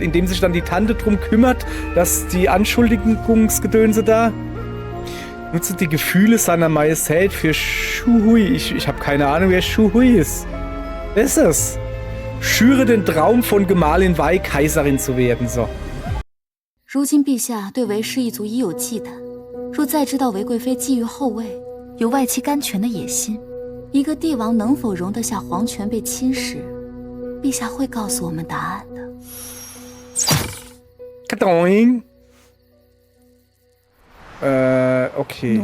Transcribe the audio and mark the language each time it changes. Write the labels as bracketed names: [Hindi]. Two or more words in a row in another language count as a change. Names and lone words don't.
[German] Indem sich dann die Tante drum kümmert, dass die Anschuldigungsgedönse da... Nutze die Gefühle seiner Majestät für Shu Hui. Ich habe keine Ahnung, wer Shu Hui ist. Wer ist das? Schüre den Traum von Gemahlin Wei, Kaiserin zu werden. So. [Chinese] 如今陛下对韦氏一族已有忌惮，若再知道韦贵妃觊觎后位，有外戚干权的野心，一个帝王能否容得下皇权被侵蚀？陛下会告诉我们答案的。 [German] Kadoing. Okay.